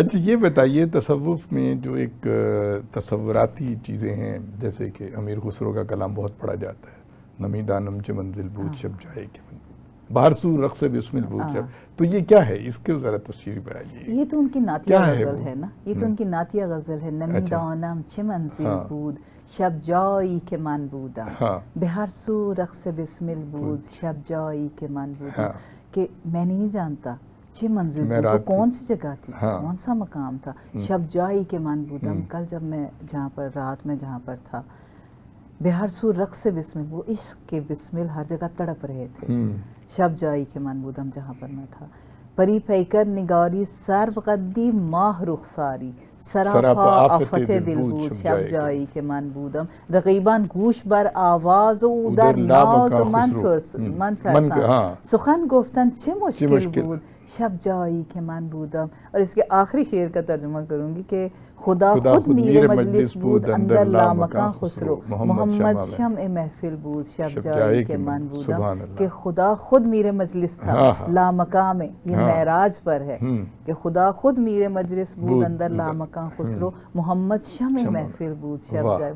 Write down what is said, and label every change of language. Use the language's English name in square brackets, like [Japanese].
[Urdu] اچھا یہ بتائیے، تصوف میں جو ایک تصوراتی چیزیں ہیں، جیسے کہ امیر خسرو کا کلام بہت پڑھا جاتا ہے، [Persian] نمی دانم چه منزل بود شب [Urdu] جائے کہ باہر سو رقص بسمل بود شب. تو یہ کیا ہے، اس کے ذرا تفصیل بتائیے. یہ تو ان کی نعتیہ غزل ہے نا، یہ تو ان کی نعتیہ غزل ہے. [Persian] نمی دانم چه منزل بود شب جایی که من بودم، به هر سو رقص بسمل بود شب جایی که من بودم. [Urdu] کہ میں نہیں جانتا [Persian] چه منزل بود، [Urdu] وہ کون سی جگہ تھی، کون سا مقام تھا. [Persian] شب جایی که من بودم، [Urdu] کل جب میں جہاں پر، رات میں جہاں پر تھا. [Persian] بہر سو رقص بسمل، [Urdu] وہ عشق کے بسمل ہر جگہ تڑپ رہے تھے. [Persian] شب جائی کے من بودم، [Urdu] جہاں پر میں تھا. [Persian] پری پیکر نگاری سرو قدی ماہ رخساری، سراپا آفت دل بود شب جائی کے من بودم. رقیبان گوش بر آواز و در ناز من ترسان، سخن گفتن چه مشکل بود شب جائی کے من بودم. [Urdu] اور اس کے آخری شعر کا ترجمہ کروں گی کہ [Persian] خدا خود میر مجلس بود اندر لامکان خسرو، محمد شمع محفل بود شب جائی کے من بودم. [Urdu] کہ خدا خود میر مجلس تھا لامکان میں، یہ معراج پر ہے کہ خدا خود میر مجلس [Persian] بود اندر لامکان خسرو، محمد شمع محفل بود شب جائی.